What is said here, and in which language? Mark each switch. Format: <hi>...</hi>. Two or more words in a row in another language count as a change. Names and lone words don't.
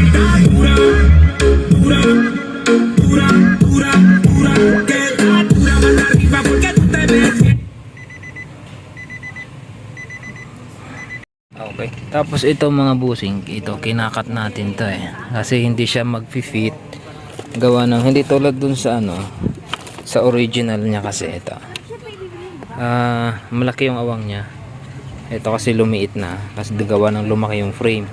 <es>Está dura, dura, dura, dura, dura, que está dura más arriba porque tú te ves bien.</es> <tl>Okay. Tapos ito mga busing, ito kinakat natin to eh. Kasi hindi siya mag-fit. Gawa ng hindi tulad dun sa ano, sa original niya kasi ito. Malaki yung awang niya. Ito kasi lumiit na kasi gawa ng lumaki yung frame.</tl>